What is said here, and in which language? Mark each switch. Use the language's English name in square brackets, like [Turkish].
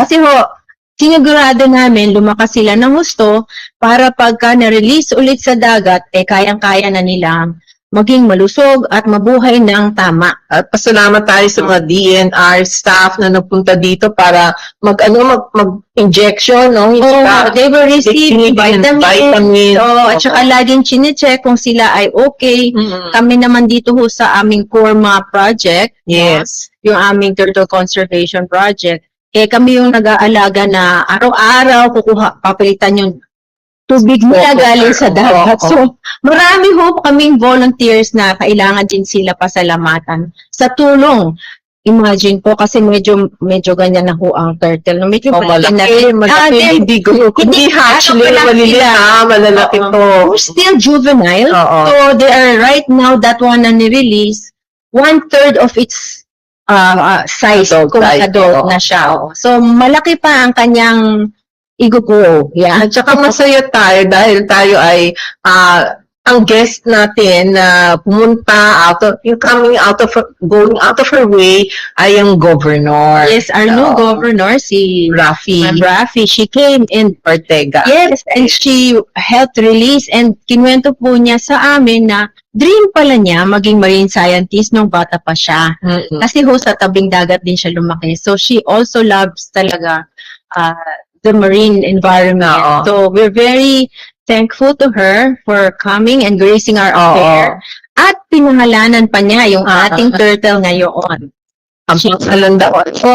[Filipino] Kasi ho, sinigurado namin, lumakas sila ng gusto para pagka na-release ulit sa dagat, kayang-kaya na nilang maging malusog at mabuhay ng tama. at pasalamat tayo sa mga DNR staff na nagpunta dito para mag-injection, no? Hindi ba? [English] They will receive vitamins. [Filipino] At saka laging chinecheck kung sila ay okay. Mm. Kami naman dito ho sa aming Korma project, [English] Yes. [Filipino] yung aming turtle conservation project, kami yung nag-aalaga na araw-araw papalitan yung tubig nila galing sa dagat. So, marami ho kaming volunteers na kailangan din sila pasalamatan sa tulong. Imagine po, kasi medyo ganyan na ho ang turtle. No? Medyo Malaki, hindi hatchling, malalaki to. [English] Still juvenile. [Filipino] Oo. [English] So, they are right now, that one na ni-release, 1/3 of its size [Filipino] kung adult na siya. So, malaki pa ang kanyang i-grow. Yeah. At saka masaya tayo dahil tayo ay ang guest natin na pumunta [English] going out of her way [Filipino] ay yung governor. [English] Yes, our new governor, si Rafi Rafi, she came in Ortega. Yes, and she helped release [Filipino] and kinwento po niya sa amin na dream pala niya maging marine scientist nung bata pa siya. Mm-mm. Kasi ho, sa tabing dagat din siya lumaki. [English] So, she also loves talaga the marine environment. [Filipino] Oo. [English] So, we're very thankful to her for coming and gracing our affair. [Filipino] At pinangalanan pa niya yung ating turtle ngayon. Ang pangalan daw